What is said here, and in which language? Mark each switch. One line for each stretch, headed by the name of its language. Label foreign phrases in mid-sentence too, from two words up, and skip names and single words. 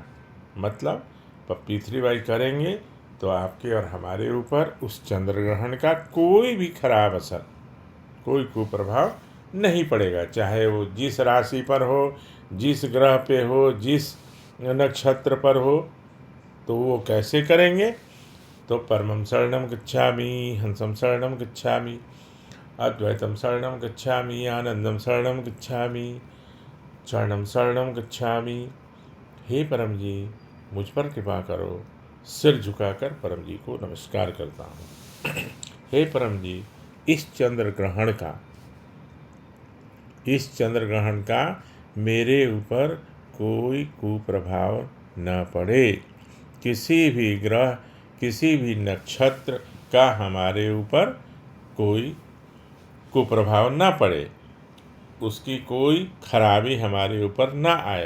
Hindi: मतलब P3Y करेंगे तो आपके और हमारे ऊपर उस चंद्र ग्रहण का कोई भी खराब असर, कोई कुप्रभाव नहीं पड़ेगा, चाहे वो जिस राशि पर हो, जिस ग्रह पे हो, जिस नक्षत्र पर हो। तो वो कैसे करेंगे?
Pali: तो परमं शरणं गच्छामि, हंसं शरणं गच्छामि, अद्वैतं शरणं गच्छामि, आनंदं शरणं गच्छामि, चरणं शरणं गच्छामि।
Hindi: हे परम जी, मुझ पर कृपा करो। सिर झुकाकर परम जी को नमस्कार करता हूँ। हे परम जी, इस चंद्र ग्रहण का मेरे ऊपर कोई कुप्रभाव न पड़े, किसी भी ग्रह, किसी भी नक्षत्र का हमारे ऊपर कोई कुप्रभाव न पड़े, उसकी कोई खराबी हमारे ऊपर न आए।